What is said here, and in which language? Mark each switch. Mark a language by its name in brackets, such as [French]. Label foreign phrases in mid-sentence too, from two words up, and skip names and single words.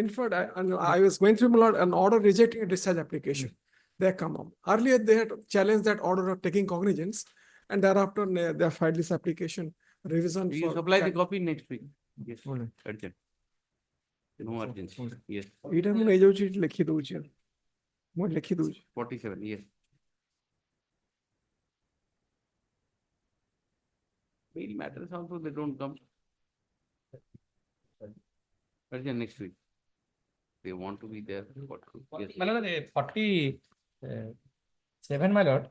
[English] In fact, I was going through, my lord, an order rejecting a discharge application. They come up. Earlier, they had challenged that order of taking cognizance. And thereafter, they have filed this application, revision You for. supply the copy next week. Yes, Alright. urgent. No urgency. Yes, [Odia] ଏଇଟା ମୁଁ ନେଇଯାଉଛି ଏଠି ଲେଖି ଦଉଛି ମୁଁ ଲେଖି ଦଉଛି [English] 47, yes. Bail matters also, they don't come. Urgent next week. They want to be there. What to? Yes. My lord, 47, my lord.